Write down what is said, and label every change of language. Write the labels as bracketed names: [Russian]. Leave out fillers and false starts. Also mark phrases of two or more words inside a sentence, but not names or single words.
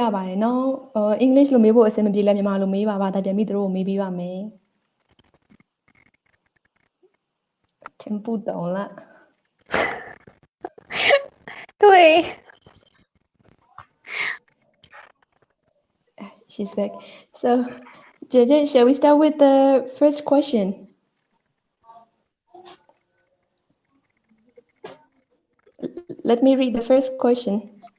[Burmese] ပါတယ်နော်။ English လို့မေးဖို့အဆင်မပြေလဲမြန်မာလိုမေးပါဘာသာပြန်ပြီးသူတို့ကိုမေးပေးပါမယ်။ [Chinese] 听不懂了。对。 [English] She's back. So, JJ, shall we start with the first question? Let me read the first question.